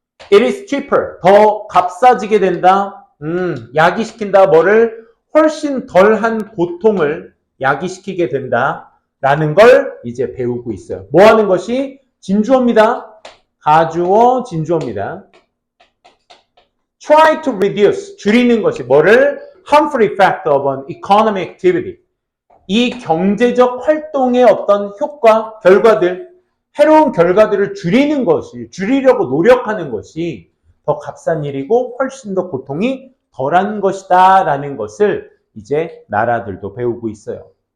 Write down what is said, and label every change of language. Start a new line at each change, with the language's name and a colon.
English: It is cheaper,
Korean: 더 값싸지게 된다. 야기시킨다. 뭐를? 훨씬 덜한 고통을 야기시키게 된다. 라는 걸 이제 배우고 있어요. 뭐 하는 것이? 진주어입니다. 가주어, 진주어입니다.
English: Try to reduce,
Korean: 줄이는 것이 뭐를?
English: Harmful effect of an economic activity.
Korean: 이 경제적 활동의 어떤 효과, 결과들, 해로운 결과들을 줄이는 것이, 줄이려고 노력하는 것이 더 값싼 일이고 훨씬 더 고통이 덜한 것이다 라는 것을 이제 나라들도 배우고 있어요.